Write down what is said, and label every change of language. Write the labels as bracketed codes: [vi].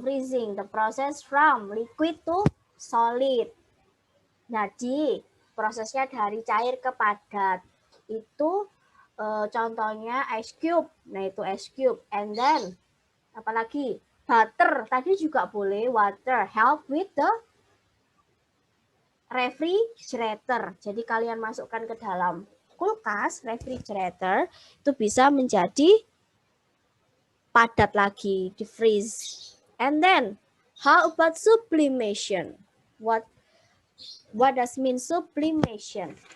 [en] Freezing, the process from liquid to solid. [id] Jadi, prosesnya dari cair ke padat. Itu contohnya ice cube. Nah, itu ice cube. [en] And then, [id] apalagi? Butter tadi juga boleh. [en] Water help with the refrigerator. [id] Jadi kalian masukkan ke dalam kulkas, refrigerator, itu bisa menjadi padat lagi, di freeze. [en] And then, how about sublimation? What does mean sublimation?